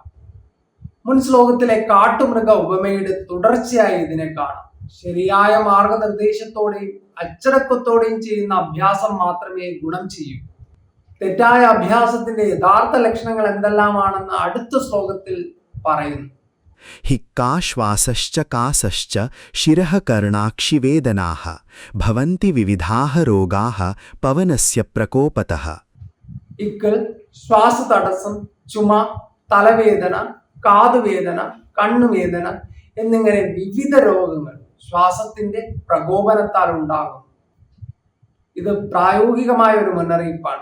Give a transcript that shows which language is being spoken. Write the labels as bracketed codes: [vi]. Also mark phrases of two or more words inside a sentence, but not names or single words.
[ml] മുൻ ശ്ലോകത്തിലെ കാട്ടുമൃഗ ഉപമയുടെ തുടർച്ചയായി ഇതിനെ കാണാം. ശരിയായ മാർഗനിർദ്ദേശത്തോടെയും അച്ചടക്കത്തോടെയും ചെയ്യുന്ന അഭ്യാസം മാത്രമേ ഗുണം ചെയ്യൂ. തെറ്റായ അഭ്യാസത്തിന്റെ യഥാർത്ഥ ലക്ഷണങ്ങൾ എന്തെല്ലാമാണെന്ന് അടുത്ത ശ്ലോകത്തിൽ പറയുന്നു. [sa] हिक्काश्वासश्च कासश्च शिरः कर्णाक्षिवेदनाः भवन्ति विविधाः रोगाः पवनस्य प्रकोपतः. [ml] ഇക്കൽ, ശ്വാസതടസ്സം, ചുമ, തലവേദന, കാതുവേദന, കണ്ണുവേദന എന്നിങ്ങനെ വിവിധ രോഗങ്ങൾ ശ്വാസത്തിന്റെ പ്രകോപനത്താൽ ഉണ്ടാകും. ഇത് പ്രായോഗികമായ ഒരു മുന്നറിയിപ്പാണ്.